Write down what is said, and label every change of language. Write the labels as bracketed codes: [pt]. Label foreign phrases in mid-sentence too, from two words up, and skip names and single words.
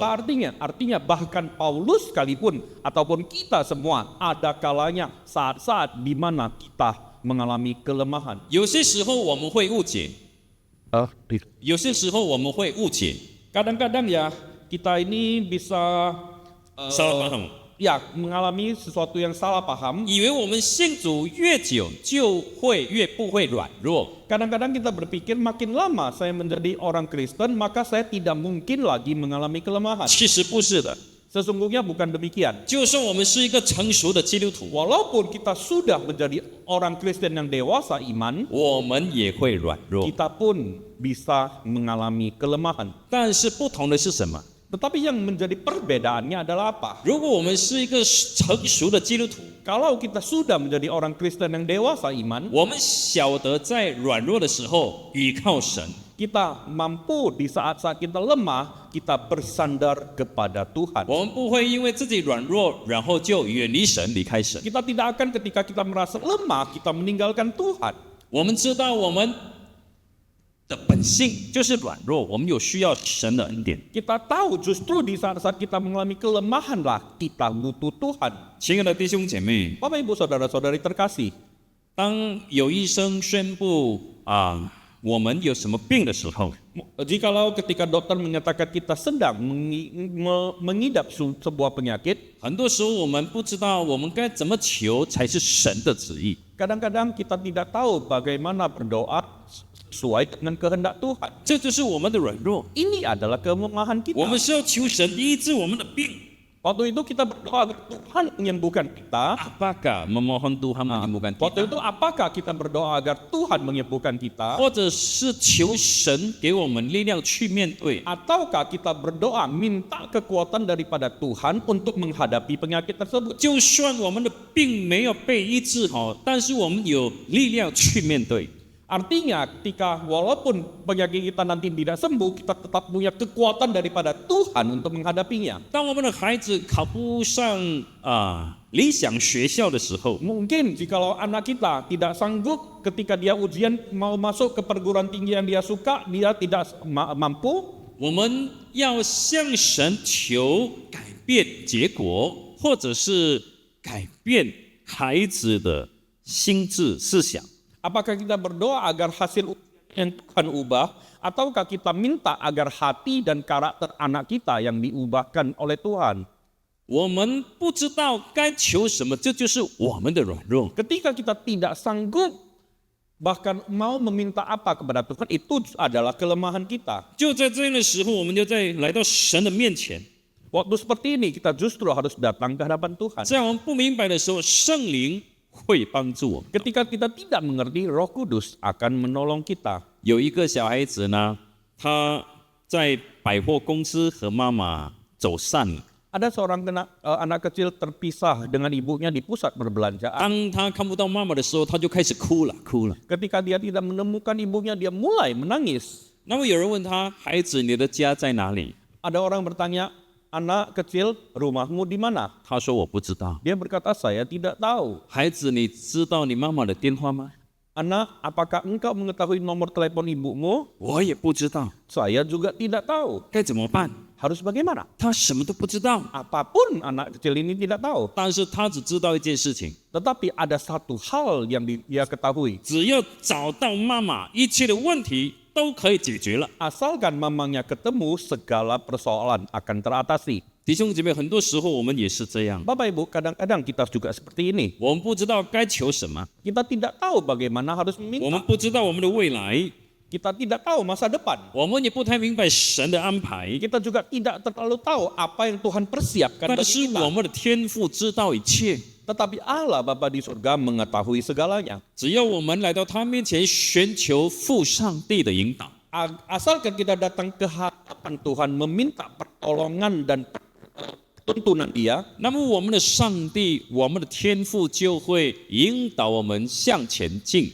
[id] Apa artinya? Artinya bahkan Paulus sekalipun ataupun kita semua ada kalanya saat-saat di mana kita mengalami kelemahan. [zh] 有些时候我们会误解，有些时候我们会误解， [id] Kadang-kadang ya kita ini bisa salah paham， ya mengalami sesuatu yang salah paham. [zh] 以为我们信主越久就会越不会软弱。 [id] Kadang-kadang kita berpikir makin lama saya menjadi orang Kristen maka saya tidak mungkin lagi mengalami kelemahan. [zh] 其实不是的， [id] Sesungguhnya bukan demikian. [zh] 就算我们是一个成熟的基督徒， [id] Walaupun kita sudah menjadi orang Kristen yang dewasa iman, [zh] 我们也会软弱。 [id] kita pun bisa mengalami kelemahan. [zh] 但是不同的是什么？ [id] Tetapi yang menjadi perbedaannya adalah apa? [zh] 如果我们是一个成熟的基督徒， [id] Kalau kita sudah menjadi orang Kristen yang dewasa iman, [zh] 我们晓得在软弱的时候依靠神， [id] kita mampu di saat-saat kita lemah, kita bersandar kepada Tuhan. [zh] 我们不会因为自己软弱，然后就远离神、离开神。 [id] Kita tidak akan ketika kita merasa lemah, kita meninggalkan Tuhan. [zh] 我们知道我们的本性就是软弱，我们有需要神的恩典。 [id] Kita tahu justru di saat-saat kita mengalami kelemahan lah kita butuh Tuhan. [zh] 亲爱的弟兄姐妹， [id] Bapak Ibu Saudara-saudari terkasih, [zh] 当有医生宣布我们有什么病的时候， [id] jikalau ketika dokter menyatakan kita sedang mengidap sebuah penyakit, [zh] 很多时候我们不知道我们该怎么求才是神的旨意。 [id] kadang-kadang kita tidak tahu bagaimana berdoa sesuai dengan kehendak Tuhan. [zh] 这就是我们的软弱。 [id] Ini adalah kelemahan [zh] 我 [id] kita. [zh] 们是要求神医治我们的病。 [id] Waktu itu kita berdoa agar Tuhan menyembuhkan kita. Apakah memohon Tuhan menyembuhkan Waktu kita， itu apakah kita berdoa agar Tuhan menyembuhkan kita? [zh] 或者是求神给我们力量去面对？ [id] Ataukah kita berdoa minta kekuatan daripada Tuhan untuk menghadapi penyakit tersebut? [zh] 就算我们的病没有被医治好，但是我们有力量去面对。 [id] Artinya ketika walaupun penyakit kita nanti tidak sembuh, kita tetap punya kekuatan daripada Tuhan untuk menghadapinya. [zh] 当我们的孩子考不上理想学校的时候， [id] Mungkin jikalau anak kita tidak sanggup ketika dia ujian mau masuk ke perguruan tinggi yang dia suka, dia tidak mampu, [zh] 我们要向神求改变结果，或者是改变孩子的心智思想。 [id] apakah kita berdoa agar hasil ujian yang Tuhan ubah, ataukah kita minta agar hati dan karakter anak kita yang diubahkan oleh Tuhan? [zh] 我们不知道该求什么，这就是我们的软弱。 [id] Ketika kita tidak sanggup bahkan mau meminta apa kepada Tuhan, itu adalah kelemahan kita. [zh] 就在这样的时候，我们就在来到神的面前。 [id] Waktu seperti ini kita justru harus datang ke hadapan Tuhan. [zh] 在我们不明白的时候，圣灵会帮助我们。 [id] Ketika kita tidak mengerti, Roh Kudus akan menolong kita. [zh] 有一个小孩子呢，他在百货公司和妈妈走散了。 [id] Ada seorang anak kecil terpisah dengan ibunya di pusat perbelanjaan. [zh] 当他看不到妈妈的时候，他就开始哭了。 [id] Ketika dia tidak menemukan ibunya, dia mulai menangis. [zh] 那么有人问他：“孩子，你的家在哪里 [id] Ada orang bertanya, anak kecil, rumahmu di mana?？” [zh] 他说：“我不知道。 [id] Dia berkata, saya tidak tahu. [zh] 孩子，你知道你妈妈的电话吗？ [id] Anak, apakah engkau mengetahui nomor telepon ibumu? [zh] 我也不知道， [id] Saya juga tidak tahu. [zh] 该怎么办？ [id] Harus bagaimana? [zh] 他什么都不知道， [id] Apapun anak kecil ini tidak tahu. [zh] 但是他只知道一件事情： [id] Tetapi ada satu hal yang dia ketahui. [zh] 只要找到妈妈，一切的问题都可以解决了。 [id] Asalkan mamanya ketemu, segala persoalan akan teratasi. [zh] 弟兄姐妹，很多时候我们也是这样， [id] Bapak Ibu, kadang-kadang kita juga seperti ini. [zh] 我们不知道该求什么， [id] Kita tidak tahu bagaimana harus [zh] 我 [id] meminta. [zh] 们不知道我们的未来， [id] Kita tidak tahu masa depan. [zh] 我们也不太明白神的安排。 [id] Kita juga tidak terlalu tahu apa yang Tuhan persiapkan [zh] 但 [id] bagi [zh] 是 [id] kita. [zh] 我们的天父知道一切， [id] Tetapi Allah Bapa di surga mengetahui segalanya. [zh] 只要我们来到他面前，寻求父上帝的引导， [id] Asalkan kita datang ke hadapan Tuhan meminta pertolongan dan tuntunan Dia, [zh] 那么我们的上帝，我们的天父就会引导我们向前进。